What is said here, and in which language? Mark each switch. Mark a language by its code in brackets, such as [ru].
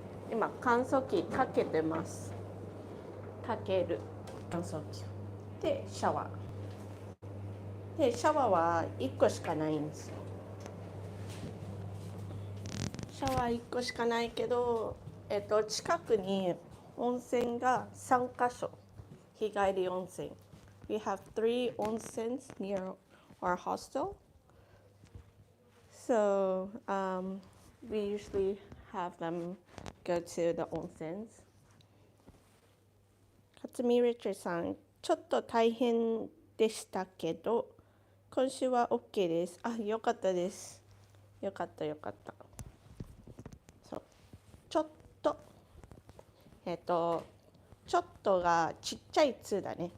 [ja] 今、乾燥機かけてます。かける乾燥機。で、シャワー。で、シャワーは1個しかないんですよ。シャワー1個しかないけど、近くに温泉が3カ所。日帰り温泉。 [en] We have 3 onsens near our hostel. So we usually have them go to the onsens. [ja] 勝見リチャーさん、ちょっと大変でしたけど、今週は OK です。あ、よかったです。よかった。そう、ちょっと、ちょっとがちっちゃい「つ」だね。